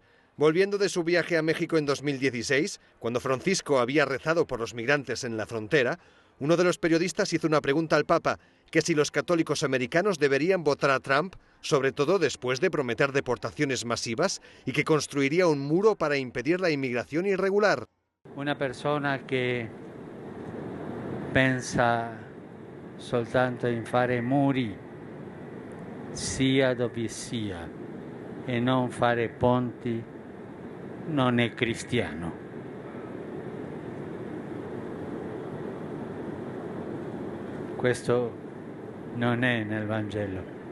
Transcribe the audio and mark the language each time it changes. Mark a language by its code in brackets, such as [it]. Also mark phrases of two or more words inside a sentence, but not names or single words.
[es] Volviendo de su viaje a México en 2016, cuando Francisco había rezado por los migrantes en la frontera, uno de los periodistas hizo una pregunta al Papa, que si los católicos americanos deberían votar a Trump, sobre todo después de prometer deportaciones masivas y que construiría un muro para impedir la inmigración irregular. [it] Una persona che pensa soltanto in fare muri, sia dove sia, e non fare ponti, non è cristiano. Questo non è nel Vangelo.